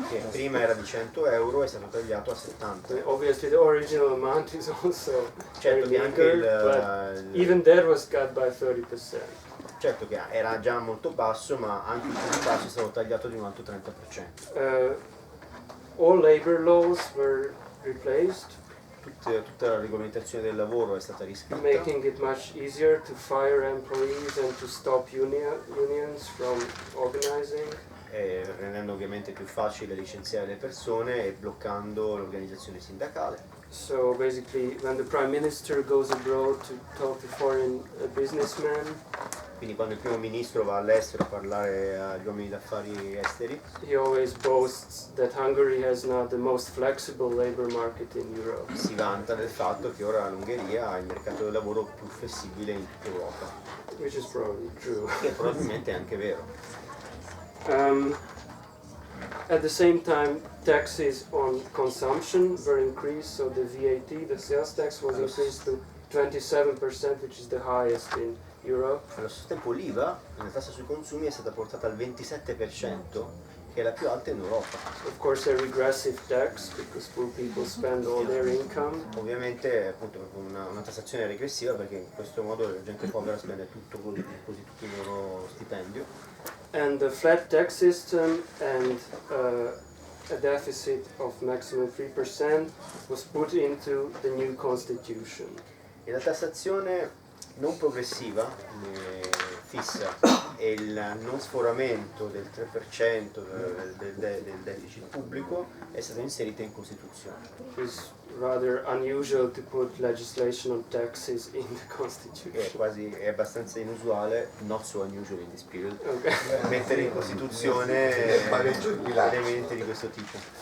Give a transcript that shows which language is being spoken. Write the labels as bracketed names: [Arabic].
[Italian] che prima era di 100 euro è stato tagliato a 70. [English] Obviously the original amount is also [Italian] Certo [English] very [Italian] che anche [English] meager, but even that was cut by 30%. [Italian] certo che era già molto basso, ma anche il più basso è stato tagliato di un altro 30%. [English] All labor laws were replaced, [Italian] Tutta la regolamentazione del lavoro è stata riscritta, [English] making it much easier to fire employees and to stop unions from organizing. [Italian] rendendo ovviamente più facile licenziare le persone e bloccando l'organizzazione sindacale. [English] So basically, when the prime minister goes abroad to talk to foreign businessmen, [Italian] Quindi quando il primo ministro va all'estero a parlare agli uomini d'affari esteri, [English] he always boasts that Hungary has now the most flexible labor market in Europe. [Italian] si vanta del fatto che ora l'Ungheria ha il mercato del lavoro più flessibile in tutta Europa, [English] Which is probably true. [Italian] che probabilmente è anche vero. [English] At the same time, taxes on consumption were increased, so the VAT, the sales tax, was increased to 27%, which is the highest in Europe. [Italian] Allo stesso tempo l'IVA, la tassa sui consumi, è stata portata al 27%, che è la più alta in Europa. [English] Of course, a regressive tax, because poor people spend all their income. [Italian] Ovviamente è appunto una tassazione regressiva, perché in questo modo la gente povera spende tutto il loro stipendio. [English] And the flat tax system and a deficit of maximum 3% was put into the new constitution. [Italian] E la tassazione non progressiva, fissa, e il non sforamento del 3% del deficit pubblico è stata inserita in Costituzione. [English] It's rather unusual to put legislation on taxes in the Constitution. [Italian] È abbastanza inusuale, [English] not so unusual in this period, Okay. [Italian] mettere in Costituzione elementi di questo tipo.